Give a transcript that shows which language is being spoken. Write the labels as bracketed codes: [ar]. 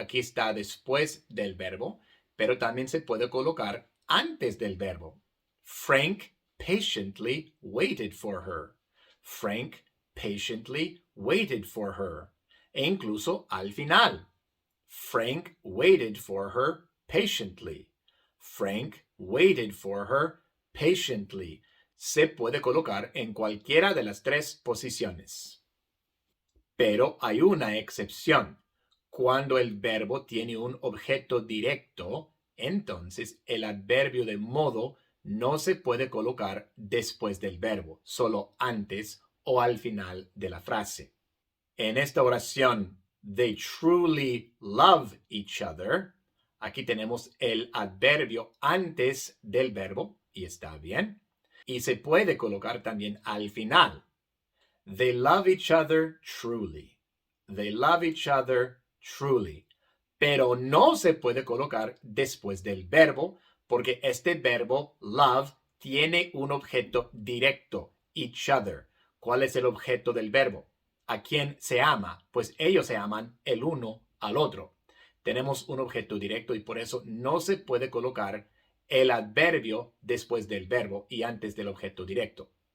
[es] Aquí está después del verbo, pero también se puede colocar antes del verbo. [en] Frank patiently waited for her. Frank patiently waited for her. [es] E incluso al final. [en] Frank waited for her patiently. Frank waited for her patiently. [es] Se puede colocar en cualquiera de las tres posiciones. Pero hay una excepción. Cuando el verbo tiene un objeto directo, entonces el adverbio de modo no se puede colocar después del verbo, solo antes o al final de la frase. En esta oración, [en] they truly love each other, [es] aquí tenemos el adverbio antes del verbo, y está bien. Y se puede colocar también al final. [en] They love each other truly. They love each other truly. [es] Pero no se puede colocar después del verbo, porque este verbo love tiene un objeto directo, each other. ¿Cuál es el objeto del verbo? ¿A quién se ama? Pues ellos se aman el uno al otro. Tenemos un objeto directo y por eso no se puede colocar el adverbio después del verbo y antes del objeto directo.